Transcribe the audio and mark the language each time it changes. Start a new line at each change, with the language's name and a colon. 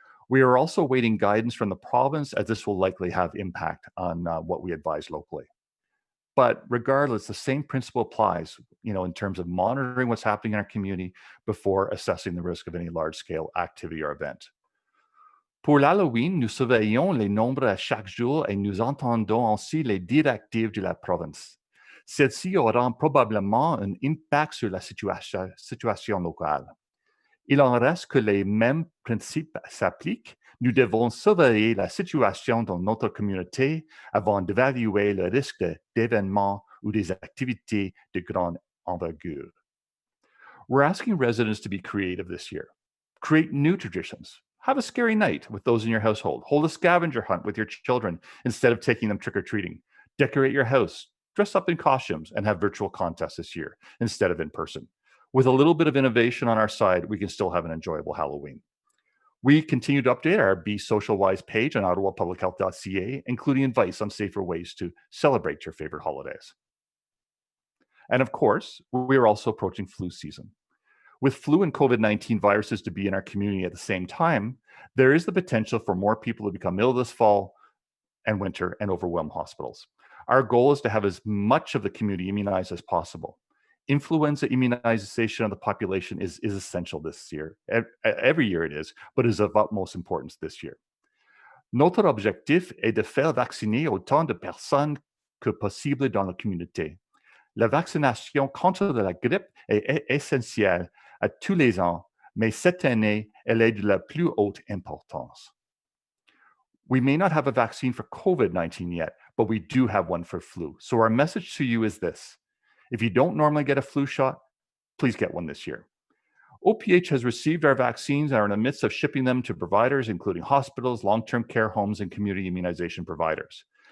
English: We are also awaiting guidance from the province, as this will likely have impact on what we advise locally. But regardless, the same principle applies, in terms of monitoring what's happening in our community before assessing the risk of any large-scale activity or event.
French: Pour l'Halloween, nous surveillons les nombres à chaque jour et nous entendons aussi les directives de la province. Celles-ci auront probablement un impact sur la situation locale. Il en reste que les mêmes principes s'appliquent. Nous devons surveiller la situation dans notre communauté avant d'évaluer le risque d'événements ou des activités de grande envergure.
English: We're asking residents to be creative this year. Create new traditions. Have a scary night with those in your household. Hold a scavenger hunt with your children instead of taking them trick-or-treating. Decorate your house. Dress up in costumes and have virtual contests this year instead of in person. With a little bit of innovation on our side, we can still have an enjoyable Halloween. We continue to update our Be Social Wise page on ottawapublichealth.ca, including advice on safer ways to celebrate your favorite holidays. And of course, we are also approaching flu season. With flu and COVID-19 viruses to be in our community at the same time, there is the potential for more people to become ill this fall and winter and overwhelm hospitals. Our goal is to have as much of the community immunized as possible. Influenza immunization of the population is essential this year. Every year it is, but is of utmost importance this year.
French: Notre objectif est de faire vacciner autant de personnes que possible dans la communauté. La vaccination contre la grippe est essentielle à tous les ans, mais cette année, elle est de la plus haute importance.
English: We may not have a vaccine for COVID-19 yet, but we do have one for flu. So our message to you is this. If you don't normally get a flu shot, please get one this year. OPH has received our vaccines and are in the midst of shipping them to providers, including hospitals, long-term care homes, and community immunization providers.